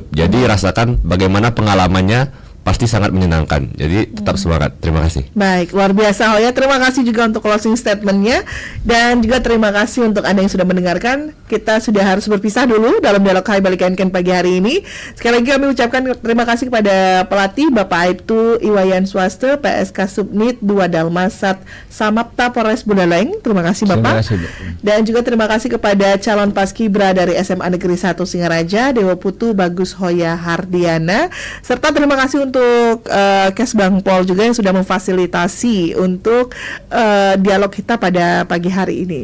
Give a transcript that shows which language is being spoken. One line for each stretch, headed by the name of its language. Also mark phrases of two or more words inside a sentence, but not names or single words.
Indonesian: Jadi rasakan bagaimana pengalamannya, pasti sangat menyenangkan. Jadi tetap semangat. Terima kasih. Baik, luar biasa Hoya. Terima kasih juga untuk
English: closing statementnya,
Indonesian: dan juga terima kasih untuk Anda yang sudah mendengarkan. Kita sudah harus berpisah dulu dalam dialog Hai Balik Ken pagi hari ini. Sekali lagi kami ucapkan terima kasih kepada pelatih Bapak Aibtu Iwayan Swaste, PSK Subnit 2 Dalmasat Samapta Polres Buleleng. Terima kasih Bapak. Terima kasih, Bu. Dan juga terima kasih kepada calon Paskibra dari SMA Negeri 1 Singaraja, Dewa Putu Bagus Hoya Hardiana, serta terima kasih untuk Kesbang Pol juga yang sudah memfasilitasi untuk dialog kita pada pagi hari ini.